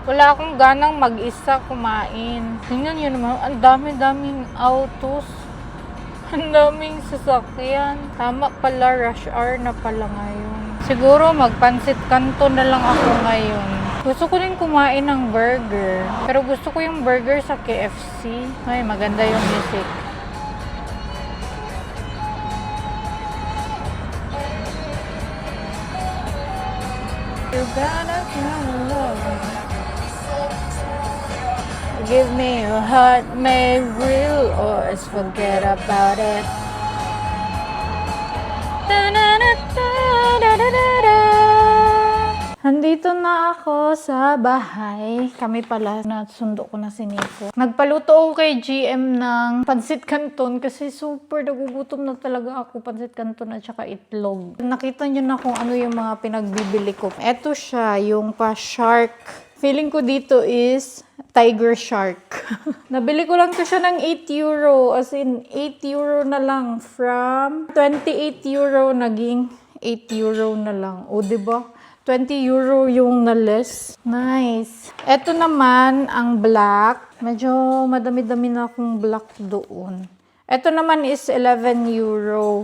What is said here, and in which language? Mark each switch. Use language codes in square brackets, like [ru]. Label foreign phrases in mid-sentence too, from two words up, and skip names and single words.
[tl] Wala akong ganang mag-isa kumain. Tingnan nyo naman, ang dami-daming autos. Ang daming sasakyan. Tama pala, [en] rush hour [tl] na pala ngayon. Siguro magpansit kanto na lang ako ngayon. Gusto ko din kumain ng burger. Pero gusto ko yung burger sa KFC. Ay, maganda yung music. [en] You gotta love. Give me your heart made real or else forget about it. [tl] Nandito na ako sa bahay. Kami pala, nasundo ko na si Nico. Nagpaluto ako kay GM ng pansit canton kasi super nagugutom na talaga ako. Pansit canton at saka itlog. Nakita nyo na kung ano yung mga pinagbibili ko. Eto siya, yung pa-shark. Feeling ko dito is tiger shark. Nabili ko lang to siya ng 8 euro. [en] As in, [tl] 8 euro na lang. From 28 euro, naging 8 euro na lang. O, diba? 20 euro yung na-less. Nice. Ito naman, ang black. Medyo madami-dami na akong black doon. Ito naman is 11 euro.